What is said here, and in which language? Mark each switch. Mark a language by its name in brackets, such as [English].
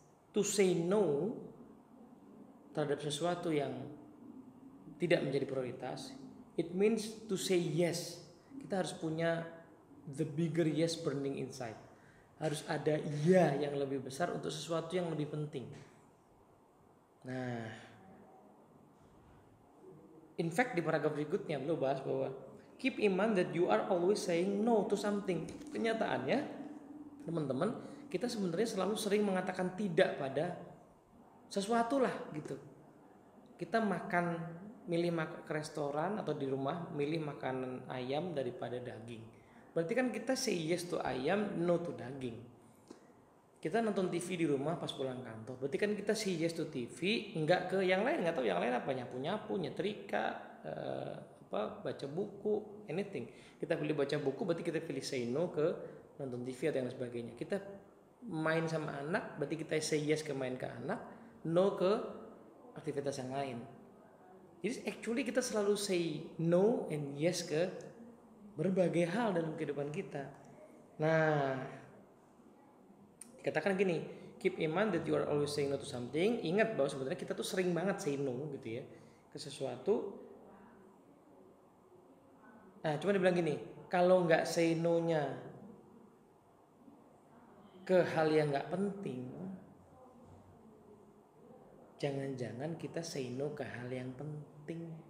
[English] To say no [Indonesian] terhadap sesuatu yang tidak menjadi prioritas, [English] it means to say yes. [Indonesian] Kita harus punya [English] the bigger yes burning inside. [Indonesian] Harus ada iya yang lebih besar untuk sesuatu yang lebih penting. Nah, [English] in fact [Indonesian] di paragraf berikutnya beliau bahas bahwa [English] keep in mind that you are always saying no to something. [Indonesian] Kenyataannya, teman-teman, kita sebenarnya selalu sering mengatakan tidak pada sesuatu lah gitu. Kita milih ke restoran atau di rumah milih makanan ayam daripada daging. Berarti kan kita [English] say yes to [Indonesian] ayam, [English] no to [Indonesian] daging. Kita nonton TV di rumah pas pulang kantor, berarti kan kita [English] say yes to TV, [Indonesian] enggak ke yang lain. Nggak tahu yang lain apa, nyapu-nyapu, nyetrika, baca buku, [English] anything. [Indonesian] Kita pilih baca buku, berarti kita pilih [English] say no [Indonesian] ke nonton TV atau yang sebagainya. Kita main sama anak, berarti kita [English] say yes [Indonesian] ke main ke anak, no ke aktivitas yang lain. Jadi [English] actually [Indonesian] kita selalu [English] say no and yes [Indonesian] ke berbagai hal dalam kehidupan kita. Nah, dikatakan gini, [English] keep in mind that you are always saying no to something. [Indonesian] Ingat bahwa sebenarnya kita tuh sering banget [English] say no [Indonesian] gitu ya ke sesuatu. Nah, cuma dibilang gini, kalau nggak [English] say no- [Indonesian] nya ke hal yang nggak penting, jangan-jangan kita say no ke hal yang penting.